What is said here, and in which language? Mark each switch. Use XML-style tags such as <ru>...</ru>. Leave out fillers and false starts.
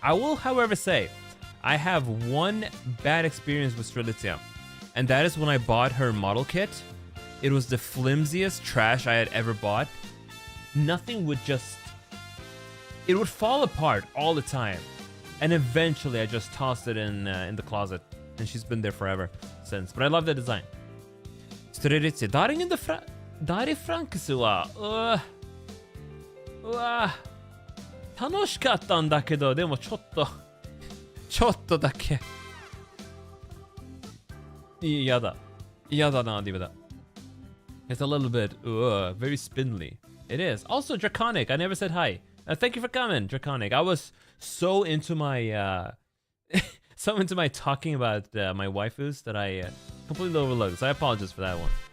<en>I will, however, say I have one bad experience with Strelitzia, and that is when I bought her model kit. It was the flimsiest trash I had ever bought. Nothing would it would fall apart all the time. And eventually I just tossed it in the closet, and she's been there forever since. But I love the design.</en> <ja>Strelitzia, Darling in the Franxx は楽しかったんだけど、でもちょっとだけ嫌だな、ディブだ。</ja> <en>It's a little bit very spindly. It is also draconic. I never said hi. Thank you for coming, Draconic. I was so into my so into my talking about my waifus that I completely overlooked. So I apologize for that one.</en>